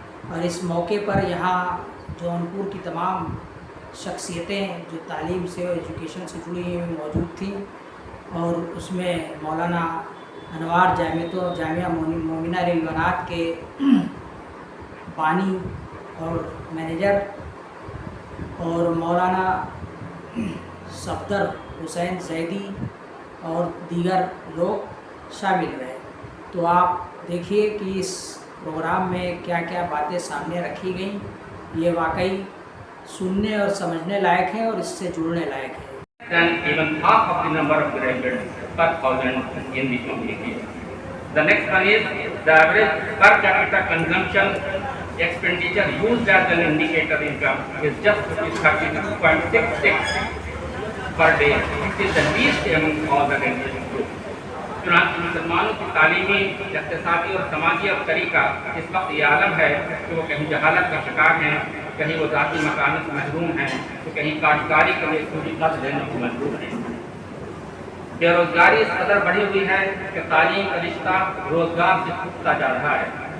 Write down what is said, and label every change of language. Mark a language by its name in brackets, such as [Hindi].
[Hindi] और इस मौके पर यहाँ जौनपुर की तमाम शख्सियतें जो तालीम से और एजुकेशन से जुड़ी हुई मौजूद थी, और उसमें मौलाना अनवार जामिया मोमिना लिल बनात के बानी और मैनेजर, और मौलाना सफदर हुसैन जैदी और दीगर लोग शामिल रहे। तो आप देखिए कि इस प्रोग्राम में क्या क्या बातें सामने रखी गई। ये वाकई सुनने और समझने लायक है और इससे जुड़ने लायक है। [English] Than even half of the number of graduates per thousand in the community. The next one is the average per capita consumption expenditure used as an indicator income is just 32.66 per day. It is the least among all the religious groups. [Hindi] चुनांकि मुसलमानों की तालीमी, इक़्तिसादी और समाजी अफसरी का इस वक्त ये आलम है कि वो कहीं जहालत का शिकार हैं, कहीं वो ज़ाती मकानत से महरूम हैं, तो कहीं काश्तकारी के लिए पूरी कर्ज लेने को मजबूर हैं। बेरोजगारी इस कदर बढ़ी हुई है कि तालीम का रिश्ता रोजगार से टूटता जा रहा है।